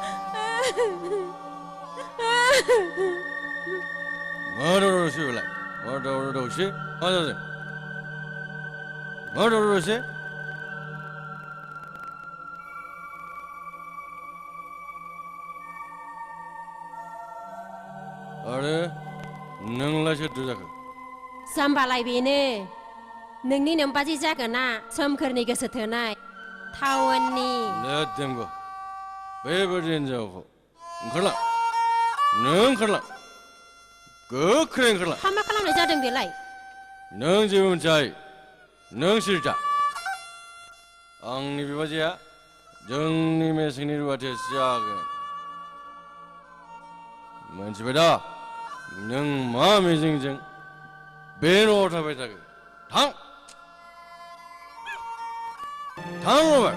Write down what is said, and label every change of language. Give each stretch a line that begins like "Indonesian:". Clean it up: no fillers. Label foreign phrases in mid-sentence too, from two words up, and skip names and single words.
Bodo: मा दावरावसै बेलाय मा दावरावसै मा जादों मा दावरावसै आरो नोंलाय सोरथो जाखो जाम्बालाय बेनो नोंनि नोमबाजै जागोना सोमखोरनि गोसो थोनाय टाउननि
English: Let them go
Bodo: बेबायदि हिनजावखौ ओंखारलां नों ओंखारलां गोख्रै ओंखारलां मा खालामनाय जादों बेलाय नों जेबो मिथियाय नों सिरिथा आंनि बिबाजैया जोंनि मेसेंनि रुवाथियासो जागोन मोनथिबाय दा नों मा मिजिंजों बे न'आव थाबाय थागोन थां थां रबार्ट